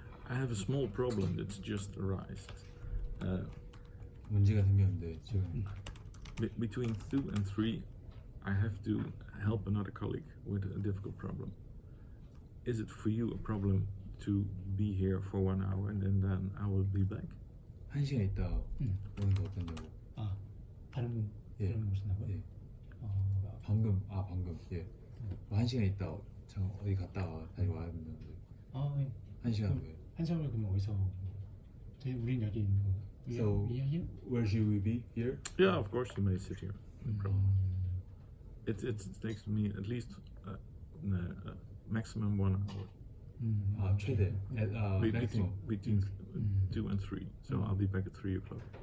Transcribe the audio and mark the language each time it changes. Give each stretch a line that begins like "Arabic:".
English: I have a small problem that's just arisen.
Korean: 문제가 생겼는데 지금
English: Between 2 and 3, I have to help another colleague with a difficult problem. Is it for you a problem to be here for 1 hour and then I will be back?
Korean: 1시간 있다 오는 거 어떠냐고. 아 다른 분 예. 다른 분 오신다고요? 예. 방금 예. 1시간 있다 저 어디 갔다가 다시 와야 된다는데. 아 예. 1시간 후에. 1시간 후에 그러면 어디서? 저희 우린 여기 있는 거.
English: So where should we be? Here? Yeah, of course you may sit here. No problem. It takes me at least maximum 1 hour.
Korean: 아 최대. maximum.
English: Between 2 and 3. So I'll be back at 3 o'clock.